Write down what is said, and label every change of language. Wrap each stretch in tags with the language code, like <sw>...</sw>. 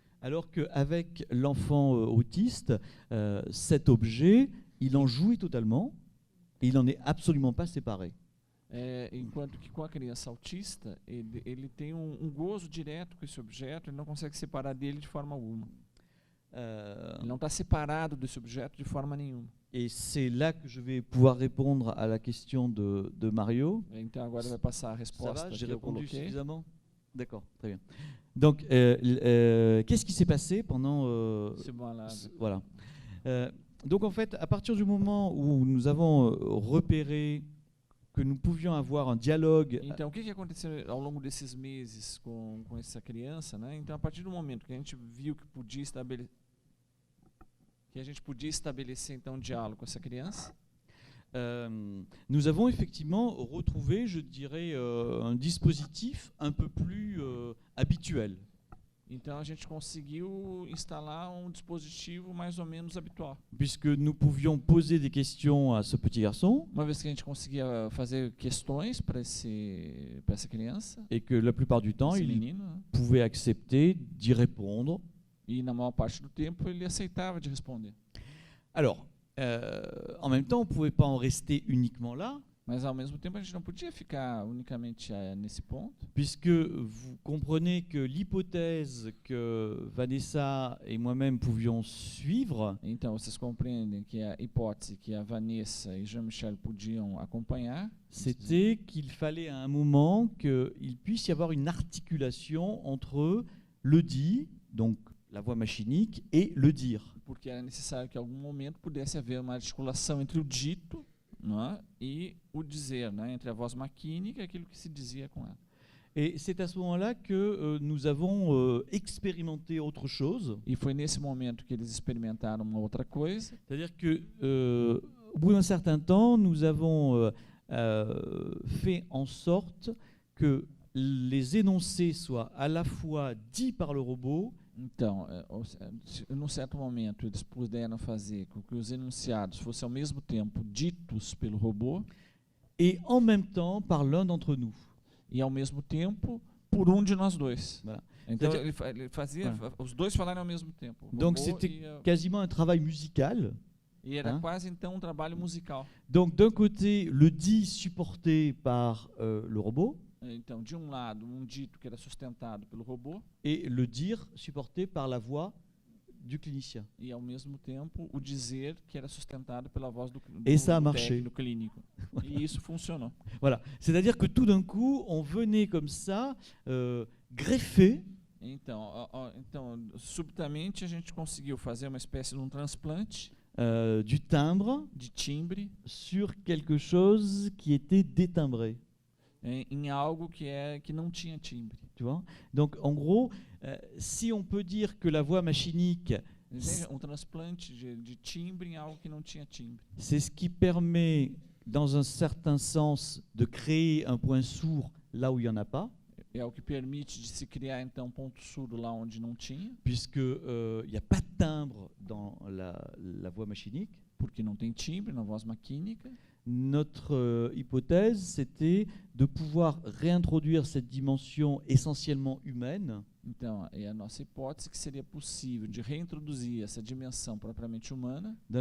<fr>Alors qu'avec l'enfant autiste, cet objet, il en jouit totalement et il n'en est absolument pas séparé.</fr> <pt>Enquanto que com a criança autista, ele tem gozo direto com esse objeto, ele não consegue separar dele de forma alguma. Ele não está separado desse objeto de forma nenhuma.</pt> <fr>Et c'est là que je vais pouvoir répondre à la question de Mario.</fr> <pt>Então agora vai passar a resposta que</pt> <fr>j'ai</fr> <pt>eu</pt> <fr>répondu</fr> <pt>coloquei.</pt> <fr>suffisamment. D'accord, très bien. Donc, qu'est-ce qui s'est passé pendant... voilà. Donc, en fait, à partir du moment où nous avons repéré que nous pouvions avoir un dialogue...</fr> <pt>Então, o que aconteceu ao longo desses meses com essa criança, né? Então, a partir do momento que a gente viu que a gente podia estabelecer então um diálogo com essa criança,</pt> <fr>nous avons effectivement retrouvé, je dirais, un dispositif un peu plus habituel.</fr> <pt>Então a gente conseguiu instalar dispositivo mais ou menos habitual.</pt> <fr>Puisque nous pouvions poser des questions à ce petit garçon.</fr> <pt>Uma vez que a gente conseguia fazer questões para essa criança.</pt> <fr>Et que la plupart du temps, il pouvait accepter d'y répondre.</fr> <pt>E na maior parte do tempo ele aceitava de responder.</pt> <fr>Alors, en même temps, on ne pouvait pas en rester uniquement là.</fr> <pt>Mas ao mesmo tempo a gente não podia ficar unicamente nesse ponto.</pt> <fr>Puisque vous comprenez que l'hypothèse que Vanessa et moi-même pouvions suivre.</fr> <pt>Então vocês compreendem que a hipótese que a Vanessa e Jean-Michel podiam acompanhar.</pt> <fr>C'était qu'il fallait à un moment qu'il puisse y avoir une articulation entre le dit, donc la voix machinique, et le dire.</fr> <pt>Porque era necessário que em algum momento pudesse haver uma articulação entre o dito, né, e o dizer, né, entre a voz maquínica e aquilo que se dizia com ela.</pt> <fr>Et c'est à ce moment-là que nous avons expérimenté autre chose.</fr> <pt>E foi nesse momento que eles experimentaram uma outra coisa.</pt> <fr>C'est-à-dire que au bout d'un certain temps, nous avons fait en sorte que les énoncés soient à la fois dits par le robot.</fr> <pt>Então, num certo momento, eles puderam fazer com que os enunciados fossem ao mesmo tempo ditos pelo robô</pt> <fr>et en même temps par l'un d'entre nous.</fr> <pt>E ao mesmo tempo por de nós dois.</pt> <fr>Voilà.</fr> <pt>Então ele fazia os dois falarem ao mesmo tempo.</pt> <fr>Donc c'était quasiment un travail musical.</fr> <pt>E era quase então trabalho musical.</pt> <fr>Donc d'un côté le dit supporté par le robot.</fr> <pt>Então, de lado, dito que era sustentado pelo robô.</pt> <fr>Et le dire supporté par la voix du clinicien.</fr> <pt>E, ao mesmo tempo, o dizer que era sustentado pela voz do</pt> <fr>Et ça a marché.</fr> <pt>técnico clínico. E isso funcionou.</pt> <fr>Voilà. C'est-à-dire que tout d'un coup, on venait comme ça greffer</fr> <pt>Então, subitamente, a gente conseguiu fazer uma espécie de um transplante</pt> <fr>du timbre</fr> <pt>de timbre</pt> <fr>sur quelque chose qui était détimbré.</fr> <pt>em algo que não tinha timbre.</pt> <fr>Tu vois? Donc, en gros, si on peut dire que la voix machinique,</fr> <pt>Entende? Um transplante de timbre em algo que não tinha timbre.</pt> <fr>c'est ce qui permet, dans un certain sens, de créer un point sourd là où il n'y en a pas,</fr> <pt>É o que permite de se criar, então, ponto surdo lá onde não tinha,</pt> <fr>puisque il n'y a pas de timbre dans la voix machinique.</fr> <pt>porque não tem timbre na voz maquínica.</pt> <fr>Notre hypothèse, c'était de pouvoir réintroduire cette dimension essentiellement humaine</fr> <pt>Então, é a nossa hipótese que seria possível de reintroduzir essa dimensão propriamente humana</pt>